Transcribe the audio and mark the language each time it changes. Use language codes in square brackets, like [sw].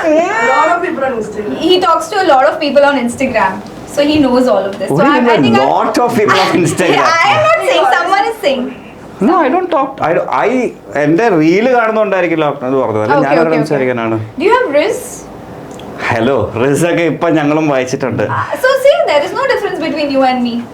[en] A lot of people on Instagram. He talks to a lot of people on Instagram, so he knows all of this. So I think a lot of people on Instagram. I am not saying, someone is saying. No, I don't talk. [ml] I എന്റെ reel കാണുന്നോണ്ടായിരിക്കില്ല അത് പറഞ്ഞത്, അല്ല ഞാൻ സംസാരിക്കാനാണ്. [en] Do you have Riz? [ml] Hello റിസൊക്കെ ഇപ്പൊ ഞങ്ങളും വായിച്ചിട്ടുണ്ട്. [en] So see, there is no difference between you and me.